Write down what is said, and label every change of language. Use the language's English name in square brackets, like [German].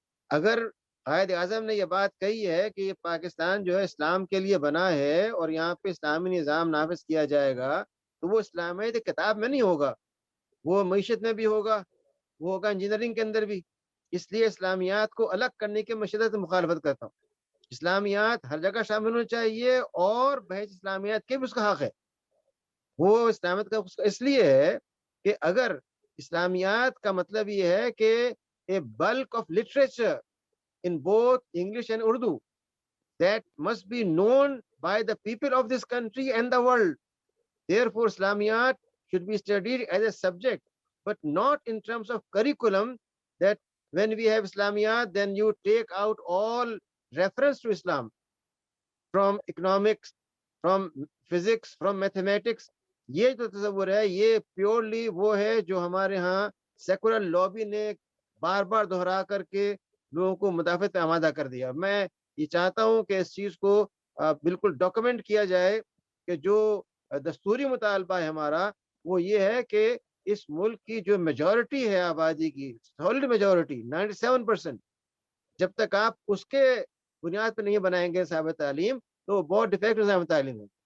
[Urdu] اگر قائد اعظم نے یہ بات کہی ہے کہ یہ پاکستان جو ہے اسلام کے لیے بنا ہے اور یہاں پہ اسلامی نظام نافذ کیا جائے گا، تو وہ اسلامیت کتاب میں نہیں ہوگا، وہ معیشت میں بھی ہوگا، وہ ہوگا انجینئرنگ کے اندر بھی. اس لیے اسلامیات کو الگ کرنے کے میں شدت مخالفت کرتا ہوں. اسلامیات ہر جگہ شامل ہونا چاہیے، اور بحث اسلامیات کے بھی اس کا حق ہے. وہ اسلامیت کا اس لیے ہے کہ اگر اسلامیات کا مطلب یہ ہے کہ [English] a bulk of literature in both English and Urdu that must be known by the people of this country and the world. Therefore, Islamiyat should be studied as a subject, but not in terms of curriculum, that when we have Islamiyat, then you take out all reference to Islam from economics, from physics, from mathematics. [Urdu] یہ جو تصور ہے یہ purely وہ ہے جو ہمارے ہاں سیکولر لابی نے بار بار دہرا کر کے لوگوں کو مدافعت پہ آمادہ کر دیا. میں یہ چاہتا ہوں کہ اس چیز کو بالکل ڈاکومنٹ کیا جائے کہ جو دستوری مطالبہ ہے ہمارا وہ یہ ہے کہ اس ملک کی جو میجورٹی ہے آبادی کی، سالڈ میجورٹی 97%، جب تک آپ اس کے بنیاد پہ نہیں بنائیں گے صاحب تعلیم تو بہت ڈیفیکٹ نظام تعلیم ہے.